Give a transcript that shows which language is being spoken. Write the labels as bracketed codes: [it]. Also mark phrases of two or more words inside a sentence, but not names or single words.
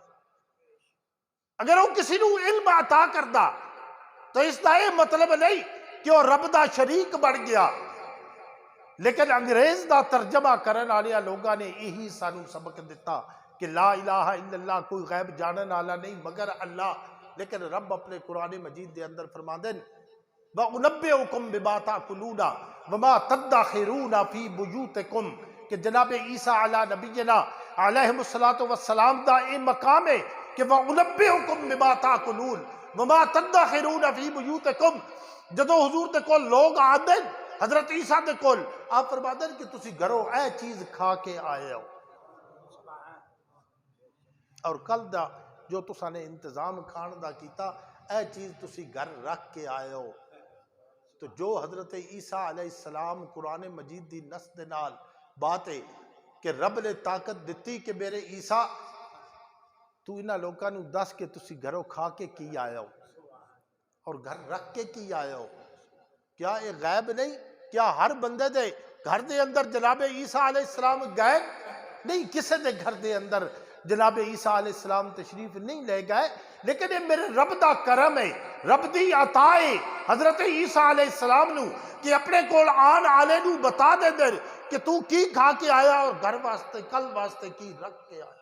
[pa] اگر وہ کسی نو علم عطا کردا تو اس دا یہ مطلب نہیں کہ وہ رب دا شریک بن گیا. لیکن انگریز دا ترجمہ کرن والے لوگاں نے یہی سانو سبق دیتا کہ [ar] لا الہ الا اللہ، [pa] کوئی غیب جانن والا نہیں مگر اللہ۔ لیکن رب اپنے قرآن مجید دے اندر فرماندے [ar] وَأُنَبِّئُكُم بِمَا تَأْكُلُونَ وَمَا تَدَّخِرُونَ فِي بُيُوتِكُم، [pa] کہ جناب عیسیٰ [ar] علی نبینا علیہ السلام [pa] دا اے مقام ہے کہ [ar] وَأُنَبِّئُكُم بِمَا تَأْكُلُونَ وَمَا تَدَّخِرُونَ فِي بُيُوتِكُم۔ [pa] جدو حضور دے کول لوگ آندے حضرت عیسیٰ دے کول، آپ فرماندے کہ تسی گھروں اے چیز کھا کے آئے ہو، اور کل دا جو تساں نے انتظام کھان دا کیتا اے چیز تسی گھر رکھ کے آئے ہو۔ تو جو حضرت عیسیٰ [ar] علیہ السلام [pa] قرآن مجید دی نص دے نال بات ہے کہ رب نے طاقت دیتی کہ میرے عیسیٰ تو انہاں لوکاں نو دس کہ تسی گھروں کھا کے کی آئے ہو اور گھر رکھ کے کی آئے ہو، کیا یہ غیب نہیں؟ کیا ہر بندے دے گھر دے اندر جناب عیسیٰ [ar] علیہ السلام [pa] گئے نہیں؟ کسے دے گھر دے اندر جناب عیسیٰ [ar] علیہ السلام [pa] تشریف نہیں لے گئے، لیکن یہ میرے رب دا کرم ہے، رب دی عطا ہے حضرت عیسیٰ [ar] علیہ السلام [pa] نو کہ اپنے کول آن آلے نو بتا دے در کہ تو کی کھا کے آیا اور گھر واسطے کل واسطے کی رکھ کے آیا۔